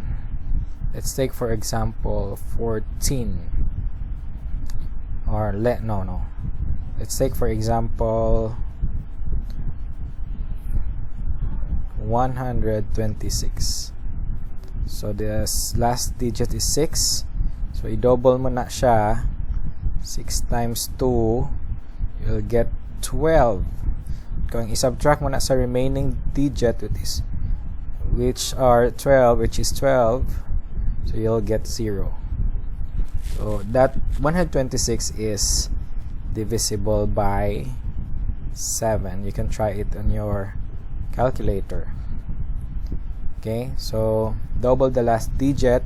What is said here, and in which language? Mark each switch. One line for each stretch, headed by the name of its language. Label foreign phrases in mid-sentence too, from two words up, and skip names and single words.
English: Let's take for example 14, or let's take for example 126. So this last digit is 6. So
Filipino: i-double mo na siya.
English: 6 times 2, you'll get 12.
Filipino: Kung i-subtract mo na sa
English: remaining digit, which is 12, so you'll get 0. So that 126 is divisible by 7. You can try it on your calculator. Okay, so double the last digit.